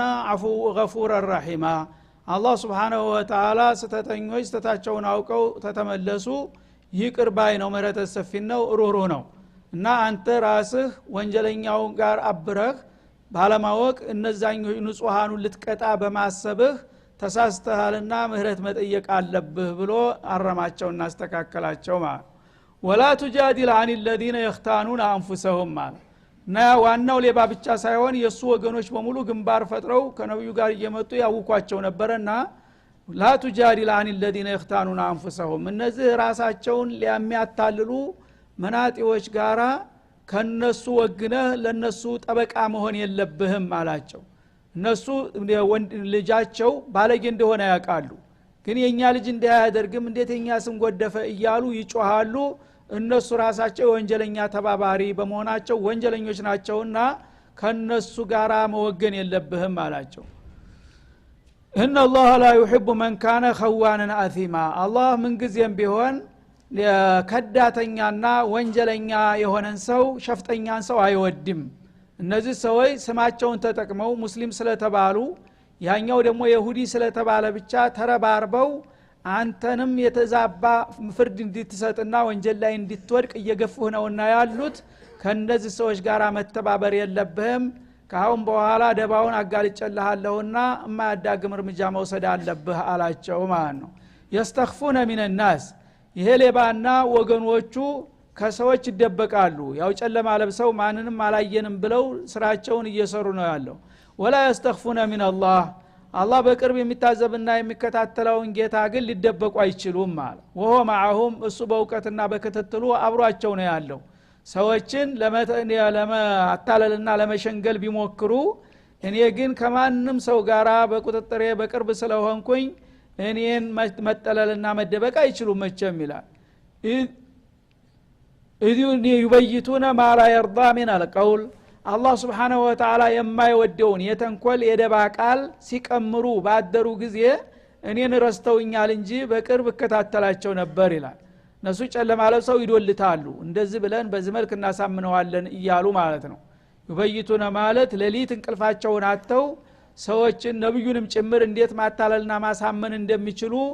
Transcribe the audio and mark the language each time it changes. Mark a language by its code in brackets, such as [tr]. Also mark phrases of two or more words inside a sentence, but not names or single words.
[am] አፉ ገፉረ ረሂማ አላህ [ar] سبحانه وتعالى [am] ስተተኞች ስተታቸውን አውቀው ተተመለሱ ይቅር ባይ ነው ምህረት ሰፊ ነው ሩህሩህ ነው እና አንተ ራስህ ወንጀለኛው ጋር አብረህ ባለማወቅ እነዛኞች ንጹሃኑን ልትቀጣ በማሰብህ ተሳስተሃልና ምህረት መጠየቅ አለብህ ብሎ አረማቸውና አስተካከላቸው ማለት ወላ [ar] تجادل عن الذين يختانون انفسهم [am] ማለት ና ዋናው ሌባ ብቻ ሳይሆን የሱ ወገኖች በሙሉ ግንባር ፈጥረው ከነብዩ ጋር እየመጡ ያውቋቸው ነበርና [ar] لا تجادل عن الذين يختانون انفسهم [am] እነዚህ ራሳቸውን ሊያሚያታልሉ መናጢዎች ጋራ ከነሱ ወግነ ለነሱ ጠበቃ መሆን የለብህም አላቸው እነሱ ልጃቸው ባለጌ እንደሆነ ያውቃሉ ግን የኛ ልጅ እንዳያደርግም እንዴት የኛ ስም ጎደፈ እያሉ ይጮሃሉ እነሱ ራሳቸው ወንጀለኛ ተባባሪ በመሆናቸው ወንጀለኞች ናቸውና ከነሱ ጋራ መወገን የለብህም አላቸው [ar] ان الله لا يحب من كان خوانا اثيما [am] الله ምን ጊዜም ቢሆን ከዳተኛና ወንጀለኛ የሆነን ሰው ሸፍጠኛን ሰው አይወድም እነዚህ ሰዎች ስማቸውን ተጠቅመው ሙስሊም ስለተባሉ ያኛው ደግሞ ይሁዲ ስለተባለ ብቻ ተረባርበው አንተንም የተዛባ ፍርድ እንድትሰጥና ወንጀል ላይ እንድትወድቅ እየገፉህ ነውና ያሉት ከነዚህ ሰዎች ጋር መተባበር የለብህም ካሁን በኋላ ደባውን አጋልጨልሃለሁና የማያዳግም እርምጃ መውሰድ አለብህ አላቸው ማለት ነው [ar] يستخفون من الناس [am] ይሄ ሌባና ወገኖቹ ከሰዎች ይደበቃሉ ያው ጨለማ ለብሰው ማንንም አላየንም ብለው ስራቸውን እየሰሩ ነው ያለው ወላ [ar] يستخفون من الله [am] አላህ በቅርብ የሚታዘብና የሚከታተለውን ጌታ ግን ሊደበቁ አይችሉም ማለት [ar] وهو معهم [am] እሱ በእውቀትና በክትትሉ አብሯቸው ነው ያለው ሰዎችን ለማታለልና ለመሸንገል ቢሞክሩ እኔ ግን ከማንም ሰው ጋራ በቁጥጥሬ በቅርብ ስለሆንኩኝ እኔን መጠለልና መደበቅ አይችሉም መቼም ይላል እዲሁን ይበይቱና [ar] ما لا يرضى من القول [am] አላህ [ar] سبحانه وتعالى [am] የማይወደውን የተንኮል የደባ ቃል ሲቀምሩ ባደሩ ጊዜ እኔን ረስተውኛል እንጂ በቅርብ እከታተላቸው ነበር ይላል ነሱ ጨለማ ለብሰው ይዶልታሉ እንደዚህ ብለን በዚህ መልክ እናሳምነዋለን እያሉ ማለት ነው ይበይቱነ ማለት ሌሊት እንቅልፋቸውን አጥተው ሰዎችን ነብዩንም ጭምር እንዴት ማታለልና ማሳመን እንደሚችሉ